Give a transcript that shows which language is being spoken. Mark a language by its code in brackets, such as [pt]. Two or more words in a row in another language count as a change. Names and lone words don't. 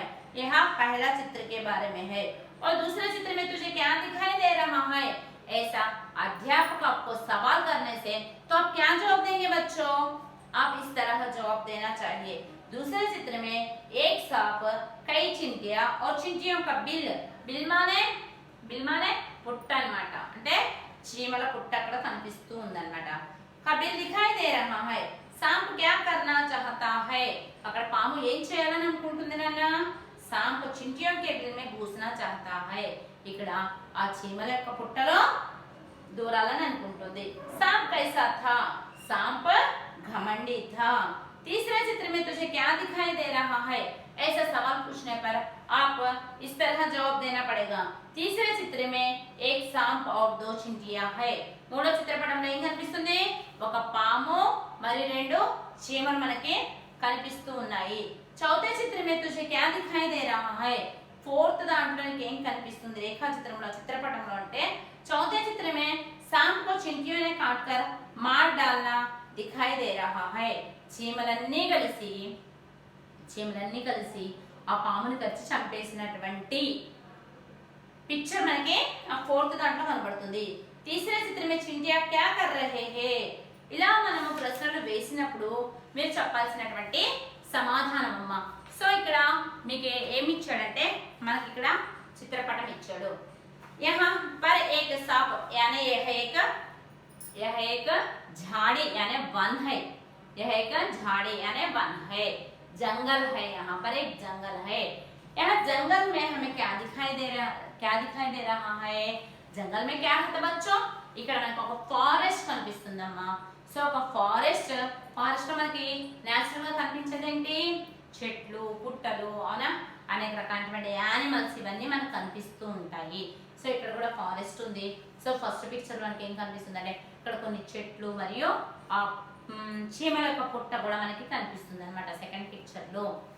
[hi] यह पहला चित्र के बारे में है। और दूसरे चित्र में तुझे क्या दिखाई दे रहा है? ऐसा अध्यापक आपको सवाल करने से तो आप क्या जवाब देंगे बच्चों? आप इस तरह जवाब देना चाहिए। दूसरे चित्र में एक सांप, कई चिंटियां और चिंटियों का बिल माने [te] పుట్ట అన్నమాట। అంటే చీమల పుట్ట అక్కడ కనిపిస్తూ ఉందన్నమాట। [hi] का बिल दिखाई दे रहा है। सांप क्या करना चाहता है? [te] అక్కడ పాము ఏం చేయాలని అనుకుంటుంది నాన్న? [hi] सांप चिंटियों के बिल में घुसना चाहता है। [te] ఇక్కడ ఆ చీమల యొక్క పుట్టలో దూరాలని అనుకుంటుంది। [hi] सांप कैसा था? सांप घमंडी था। तीसरे चित्र में तुझे क्या दिखाई दे रहा है? ऐसा सवाल पूछने पर आप इस तरह जवाब देना पड़ेगा। तीसरे चित्र में एक सांप और 2 चिंटियां है। [te] మూడో చిత్రపటంలో ఏం కనిపిస్తుంది? ఒక పాము మరియు 2 చీమలు మనకి కనిపిస్తూ ఉన్నాయి। [hi] चौथे चित्र में तुझे क्या दिखाई दे रहा है? [te] फोर्थ దాంట్లో ఏం కనిపిస్తుంది? రేఖా చిత్రంలో చిత్రపటంలో అంటే [hi] चौथे चित्र में सांप को चिंटियों ने काटकर मार डालना दिखाई दे रहा है। [te] చీమలన్నీ కలిసి ఆ పాముని కచ్చి చంపేసినటువంటి పిక్చర్ మనకి ఆ 4th దాంట్లో కనబడుతుంది। [hi] तीसरे चित्र में चिंटिया क्या कर रहे हैं? [te] ఇలా మనము ప్రశ్నలు వేసినప్పుడు మీరు చెప్పాల్సినటువంటి సమాధానం అమ్మ। సో ఇక్కడ మీకు ఏమి ఇచ్చాడంటే మనకి ఇక్కడ చిత్రపటం ఇచ్చాడు। [hi] यहाँ पर एक सांप यानी यह एक झाड़ी यानी वन है। यह एक झाड़ी यानी वन है, जंगल है। यहाँ पर एक जंगल है। यह जंगल में हमें क्या दिखाई दे रहा है? जंगल में क्या है बच्चों? [te] ఇక్కడ మనకు ఒక ఫారెస్ట్ కనిపిస్తుందమ్మా। సో ఒక ఫారెస్ట్ లో మనకి నేచురల్ గా కనిపించేది ఏంటి? చెట్లు, పుట్టలు, అవునా, అనేక రకాలైనటువంటి యానిమల్స్ ఇవన్నీ మనకు కనిపిస్తూ ఉంటాయి। సో ఇక్కడ కూడా ఫారెస్ట్ ఉంది। సో [en] first picture [te] మనకి ఏం కనిపిస్తుంది అంటే ఇక్కడ కొన్ని చెట్లు మరియు ఆ చీమల యొక్క పుట్ట కూడా మనకి కనిపిస్తుంది అన్నమాట [en] second picture [te] లో।